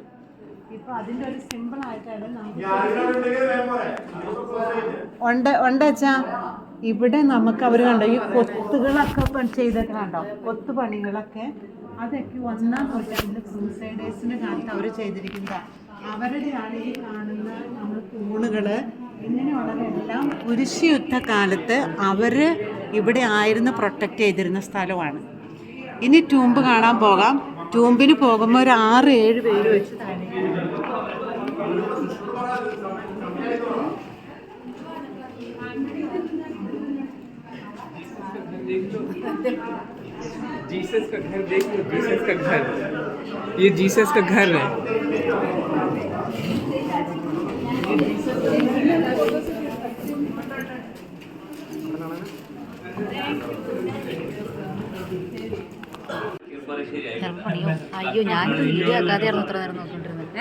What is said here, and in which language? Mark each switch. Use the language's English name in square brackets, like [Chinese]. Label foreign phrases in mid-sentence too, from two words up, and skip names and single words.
[Malayalam] ഇപ്പോൾ അതിൻ്റെ ഒരു സിമ്പിളായിട്ടാണ് ഉണ്ടച്ചാ ഇവിടെ നമുക്ക് അവർ കണ്ടോ ഈ കൊത്തുകളൊക്കെ ചെയ്തൊക്കെ കണ്ടോ, കൊത്തുപണികളൊക്കെ അതൊക്കെ 1-ാം നൂറ്റാണ്ടിൽ ക്രൂസൈഡേഴ്സിൻ്റെ കാലത്ത് അവർ ചെയ്തിരിക്കുന്നതാണ്. അവരുടെയാണ് ഈ കാണുന്ന നമ്മൾ തൂണുകൾ ഇങ്ങനെയുള്ളതെല്ലാം കുരിശുയുദ്ധ കാലത്ത് അവർ ഇവിടെ ആയിരുന്നു പ്രൊട്ടക്റ്റ് ചെയ്തിരുന്ന സ്ഥലമാണ്. ഇനി ട്യൂമ്പ് കാണാൻ പോകാം. ട്യൂമ്പിന് പോകുമ്പോൾ ഒരു 6-7 പേര് വെച്ച് താഴെ [Hindi] जीसस का घर देख लो, जीसस का घर, ये जीसस का घर है। [Malayalam] പണിയോ അയ്യോ, ഞാനിത് വീഡിയോ ആക്കാതെയായിരുന്നു ഇത്ര നേരം നോക്കിക്കൊണ്ടിരുന്നത്.